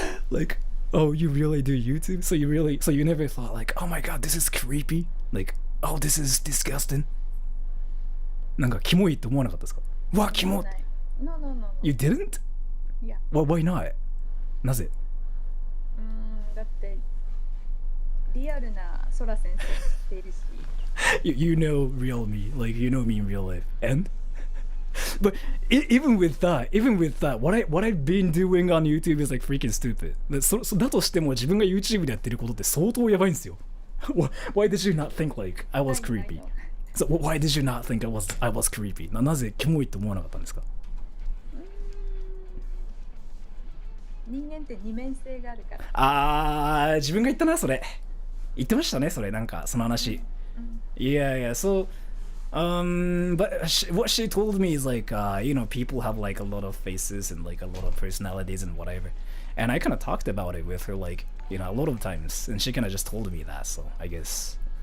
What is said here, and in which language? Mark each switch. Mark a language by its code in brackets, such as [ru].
[en] Like, oh, you really do YouTube? So you never thought like, oh my god, this is creepy? Like, oh, this is disgusting? [ja] なんかキモいって思わなかったですか？うわ、キモ！ [en] No. You didn't? Yeah. Why not? [ja] なぜ？だってリアルなソラ先生知っているし。 [en] You know real me, like you know me in real life. And But even with that, what I've been doing on YouTube is like freaking stupid. [ja] だとしても自分が YouTube でやってることって相当やばいんですよ。 [en] Why did you not think like I was creepy? So why did you not think I was creepy? [ja] なぜキモいと思わなかったんですか？人間って二面性があるから。自分が言ったな、それ。言ってましたね、それ。なんか、その話。 [en] Yeah, so, but what she told me is like, people have like a lot of faces and like a lot of personalities and whatever. And I kind of talked about it with her like, a lot of times. And she kind of just told me that, so I guess.